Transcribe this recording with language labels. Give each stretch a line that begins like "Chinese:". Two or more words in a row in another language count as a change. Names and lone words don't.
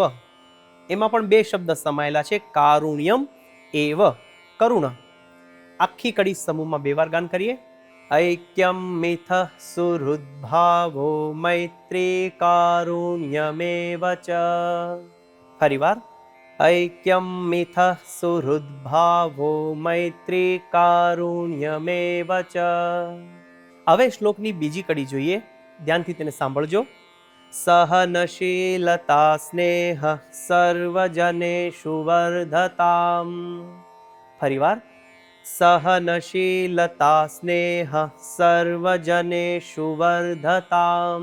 Gujarati: એમાં પણ બે શબ્દ સમાયેલા છે.
Sanskrit: कारुण्यम एव,
Gujarati: કરુણા. આખી કડી સમૂહમાં બે વાર ગાન કરીએ.
Sanskrit: ऐक्यम मिथ सुहृद्भावो मैत्री कारुण्यमेव च.
Gujarati: ફરીવાર,
Sanskrit: ऐक्यं मिथः सुहृद्भावो मैत्री कारुण्यमेव च।
Gujarati: હવે શ્લોકની બીજી કડી જોઈએ, ધ્યાનથી તેને સાંભળજો.
Sanskrit: सहनशीलता स्नेह सर्वजनेषु वर्धताम.
Gujarati: ફરીવાર,
Sanskrit: सहनशीलता स्नेह सर्वजनेषु वर्धताम.